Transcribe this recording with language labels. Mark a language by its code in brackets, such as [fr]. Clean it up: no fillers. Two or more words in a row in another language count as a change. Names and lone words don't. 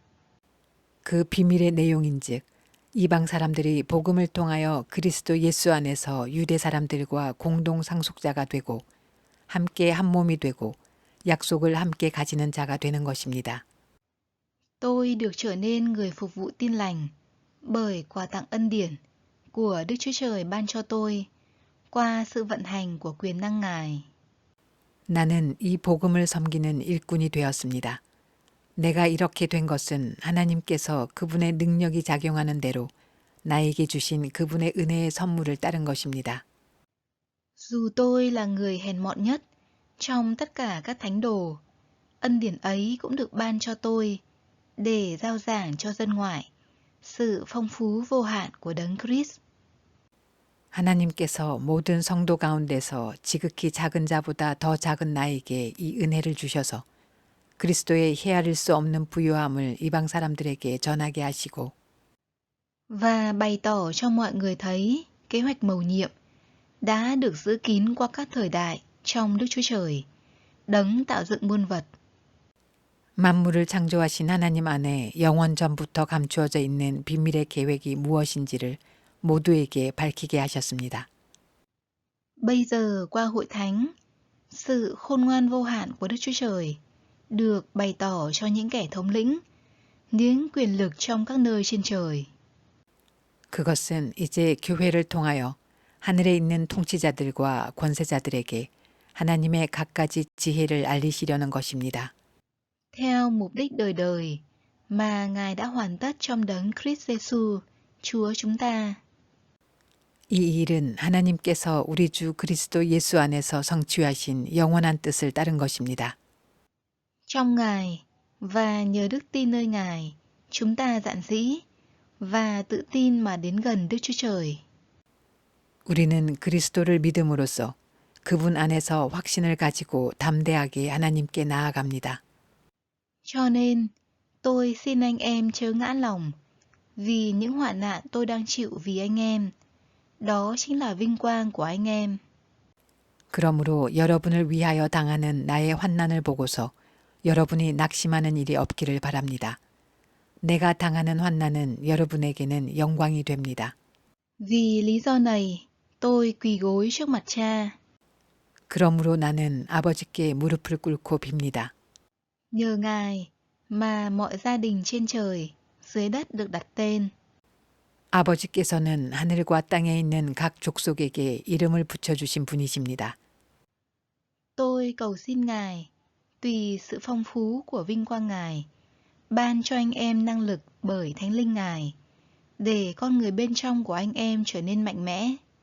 [ko] 그 비밀의 내용인즉 이방 사람들이 복음을 통하여 그리스도 예수 안에서 유대 사람들과 공동 상속자가 되고 함께 한 몸이 되고 약속을 함께 가지는 자가 되는 것입니다. [vi] Tôi được trở nên người phục vụ tin lành bởi quà tặng ân điển của Đức Chúa Trời ban cho tôi qua sự vận hành của quyền năng Ngài. [ko] 나는 이 복음을 섬기는 일꾼이 되었습니다. 내가 이렇게 된 것은 하나님께서 그분의 능력이 작용하는 대로 나에게 주신 그분의 은혜의 선물을 따른 것입니다. [vi] Dù tôi là người hèn mọn nhất trong tất cả các thánh đồ, ân điển ấy cũng được ban cho tôi để rao giảng cho dân ngoại sự phong phú vô hạn của đấng Christ. [ko] 하나님께서 모든 성도 가운데서 지극히 작은 자보다 더 작은 나에게 이 은혜를 주셔서 그리스도의 헤아릴 수 없는 부요함을 이방 사람들에게 전하게 하시고 [vi] Và bày tỏ cho mọi người thấy kế hoạch mầu nhiệm đã được giữ kín qua các thời đại trong Đức Chúa Trời, đấng tạo dựng muôn vật. [ko] 만물을 창조하신 하나님 안에 영원 전부터 감추어져 있는 비밀의 계획이 무엇인지를 모두에게 밝히게 하셨습니다. [vi] Bây giờ qua hội thánh, sự khôn ngoan vô hạn của Đức Chúa Trời được bày tỏ cho những kẻ thống lĩnh, những quyền lực trong các nơi trên trời. [ko] 그것은 이제 교회를 통하여 하늘에 있는 통치자들과 권세자들에게 하나님의 갖가지 지혜를 알리시려는 것입니다. [vi] Theo mục đích đời đời mà Ngài đã hoàn tất trong đấng Christ Jesus, Chúa chúng ta. [ko] 이 일은 하나님께서 우리 주 그리스도 예수 안에서 성취하신 영원한 뜻을 따른 것입니다. [vi] Trong Ngài và nhờ đức tin nơi Ngài, chúng ta dạn dĩ và tự tin mà đến gần Đức Chúa Trời. [ko] 우리는 그리스도를 믿음으로써 그분 안에서 확신을 가지고 담대하게 하나님께 나아갑니다. [vi] Cho nên, tôi xin anh em chớ ngã lòng, vì những hoạn nạn tôi đang chịu vì anh em. Đó chính là vinh quang của anh em. [ko] 그러므로 여러분을 위하여 당하는 나의 환난을 보고서 여러분이 낙심하는 일이 없기를 바랍니다. 내가 당하는 환난은 여러분에게는 영광이 됩니다. [vi] Vì lý do này, tôi quỳ gối trước mặt cha. [ko] 그러므로 나는 아버지께 무릎을 꿇고 빕니다. [vi] Nhờ Ngài mà mọi gia đình trên trời, dưới đất được đặt tên. [ko] 아버지께서는 하늘과 땅에 있는 각 족속에게 이름을 붙여주신 분이십니다. [vi] Tôi cầu xin Ngài, tùy sự phong phú của vinh quang Ngài, ban cho anh em năng lực bởi Thánh Linh Ngài, để con người bên trong của anh em trở nên mạnh mẽ.